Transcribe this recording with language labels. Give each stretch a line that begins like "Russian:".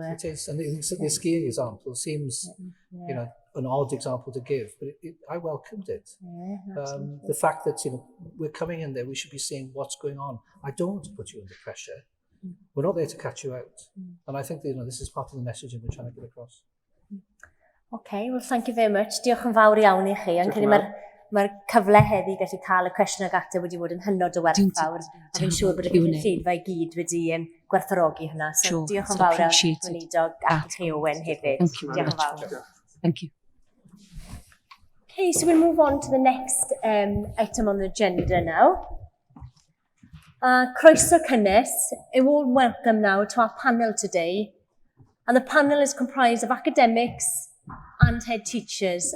English: it is, and the skiing example seems, an odd example to give, but I welcomed it. The fact that we're coming in there, we should be seeing what's going on. I don't want to put you under pressure. We're not there to catch you out, and I think this is part of the messaging we're trying to get across. Okay, well, thank you very much.
Welsh: Diolch yn fawr iawn I chi. Mae'r cyfle heddi gallu cael y cwestiwn ag ateb wedi bod yn hynod o werthfawr. A fi'n siŵr bod y cynulleidfa i gyd wedi gwerthfawrogi hynna. So diolch yn fawr iawn Gweinidog ac chi Owen hefyd. Diolch yn fawr.
English: Thank you. Okay, so we'll move on to the next item on the agenda now.
Welsh: Croeso cynnes,
English: a warm welcome now to our panel today. And the panel is comprised of academics and head teachers.